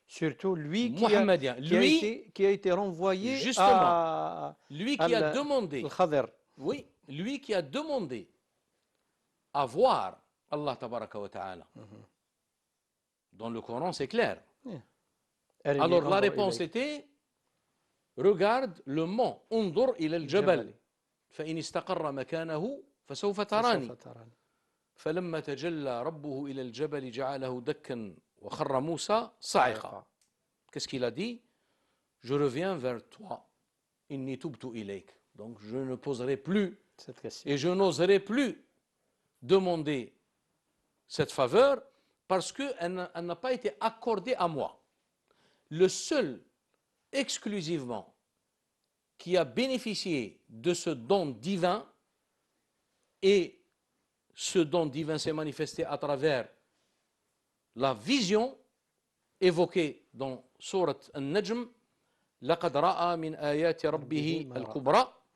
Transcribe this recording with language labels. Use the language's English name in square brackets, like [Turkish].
[French] Surtout lui mohammedien. Qui a été renvoyé justement, lui qui a demandé, oui, lui qui a demandé à voir Allah Tabaraka wa Ta'ala. Dans le Coran, c'est clair. Alors la réponse était: regarde le mont, [Arabic] انظر إلى الجبل فإن استقر مكانه فسوف تراني فلما تجلى ربه إلى الجبل جعله دكا وخر موسى صاعقا. [French] Qu'est-ce qu'il a dit? Je reviens vers toi, [Arabic] inni tubtu ilayk. [French] Donc je ne poserai plus cette question et je n'oserai plus demander cette faveur parce qu'elle n'a pas été accordée à moi. Le seul exclusivement qui a bénéficié de ce don divin, et ce don divin s'est manifesté à travers la vision évoquée dans sourate An-Najm, [Arabic] لَقَدْ رَأَى مِنْ آيَاتِ رَبِّهِ الْكُبْرَى.